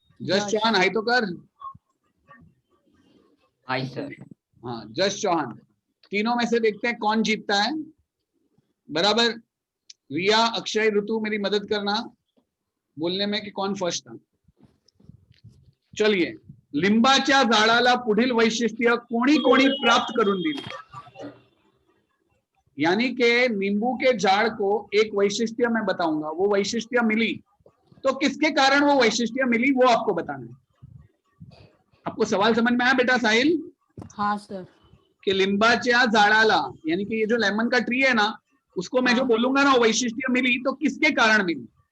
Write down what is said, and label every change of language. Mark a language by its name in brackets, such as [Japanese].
[Hindi] जश चौहान. हाई तो कर. Hi sir. हाँ जश चौहान. तीनों में से देखते हैं कौन जीतता है. बराबर. रिया, अक्षय, ऋतु मेरी मदद करना बोलने में कि कौन फर्स्ट था. चलिए. [Marathi] लिंबाच्या झाडाला पुढील वैशिष्ट्य कोणी कोणी प्राप्त करून दिली. [Hindi] यानी कि नींबू के झाड़ को एक वैशिष्ट्य मैं बताऊंगा, वो वैशिष्ट्य मिली तो किसके कारण वो वैशिष्ट्य मिली वो आपको बताना है. आपको सवाल समझ में आया बेटा साहिल? हाँ सर. कि [Marathi] लिंबाच्या झाडाला, [Hindi] यानी कि ये जो लेमन का ट्री है ना, उसको मैं जो बोलूंगा ना वैशिष्ट्य मिली तो किसके कारण मिली.